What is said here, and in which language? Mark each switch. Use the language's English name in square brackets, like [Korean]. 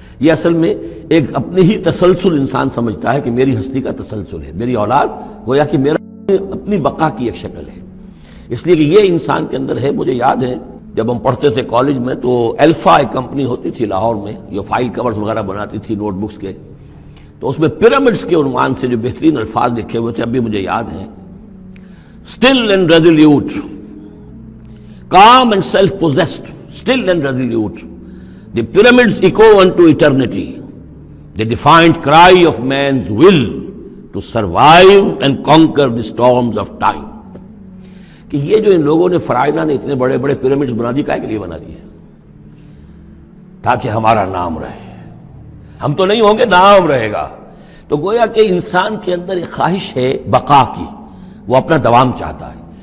[Urdu] یہ اصل میں ایک اپنے ہی تسلسل انسان سمجھتا ہے کہ میری ہستی کا تسلسل ہے، میری اولاد گویا کہ میرا اپنی بقا کی ایک شکل ہے. اس لیے کہ یہ انسان کے اندر ہے. مجھے یاد ہے جب ہم پڑھتے تھے کالج میں تو الفا ایک کمپنی ہوتی تھی لاہور میں جو فائل کورز وغیرہ بناتی تھی نوٹ بکس کے، تو اس میں پیرامڈز کے عنوان سے جو بہترین الفاظ لکھے ہوئے تھے اب بھی مجھے یاد ہیں. [English] Still and resolute, calm and self-possessed, still and resolute, the pyramids echo unto eternity, the defiant cry of man's will to survive and conquer the storms of time. [Urdu] کہ یہ جو ان لوگوں نے فرائضہ نے اتنے بڑے بڑے پیرامڈز بنا دی، کائے کے لیے بنا دیے؟ تاکہ ہمارا نام رہے. ہم تو نہیں ہوں گے، نام رہے گا. تو گویا کہ انسان کے اندر ایک خواہش ہے بقا کی، وہ اپنا دوام چاہتا ہے.